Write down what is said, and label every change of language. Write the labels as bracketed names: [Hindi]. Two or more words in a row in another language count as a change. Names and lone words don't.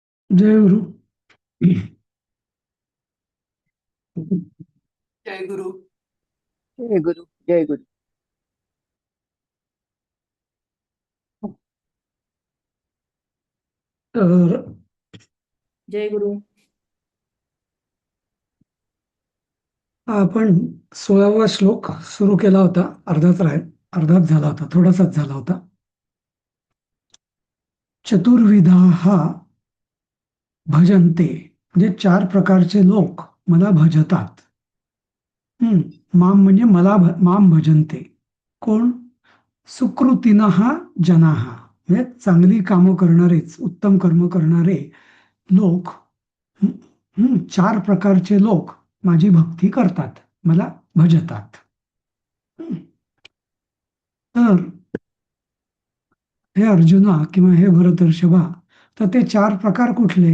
[Marathi] जय गुरु. जय गुरु. जय गुरु. जय गुरु. तर जय गुरु. आपण 16वा श्लोक सुरू केला होता. अर्धाच झाला होता, थोडासाच झाला होता. [Sanskrit] चतुर्विधा भजन्ते, [Marathi] म्हणजे 4 प्रकारचे लोक मला भजतात. माम म्हणजे [Sanskrit] माम भजन्ते. [Marathi] कोण? [Sanskrit] सुकृतिनः जनाः, [Marathi] म्हणजे चांगली कामं करणारेच, उत्तम कर्म करणारे लोक. 4 प्रकारचे लोक माझी भक्ती करतात, मला भजतात. तर हे अर्जुना किंवा हे भरतर्षभा, तर ते 4 प्रकार कुठले?